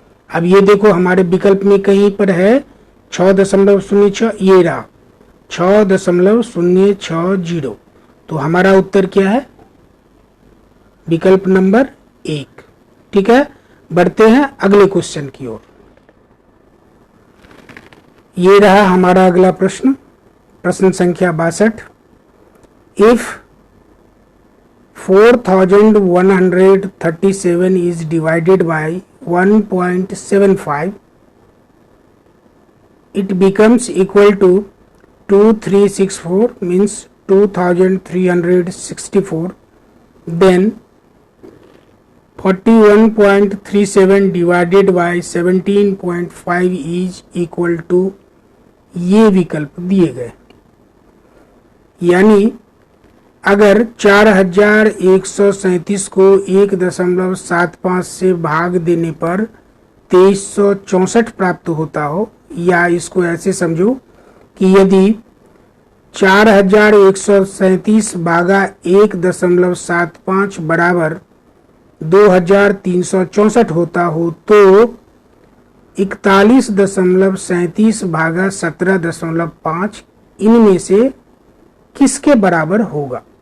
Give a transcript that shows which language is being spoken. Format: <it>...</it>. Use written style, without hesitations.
<hi>अब ये देखो हमारे विकल्प में कहीं पर है 6.06, ये रहा 6.060। तो हमारा उत्तर क्या है, विकल्प नंबर 1। ठीक है, बढ़ते हैं अगले क्वेश्चन की ओर। ये रहा हमारा अगला प्रश्न, प्रश्न संख्या 62।</hi> <en>If 4137 is divided by 1.75, it becomes equal to 2364, means 2364. Then 41.37 divided by 17.5 is equal to,</en> <hi>ये विकल्प दिए गए। यानी अगर 4137 को 1.75 से भाग देने पर 2364 प्राप्त होता हो, या इसको ऐसे समझो कि यदि 4137 भागा 1.75 बराबर 2364 होता हो तो 41.37 भागा 17.5 इनमें से किसके बराबर होगा।</hi>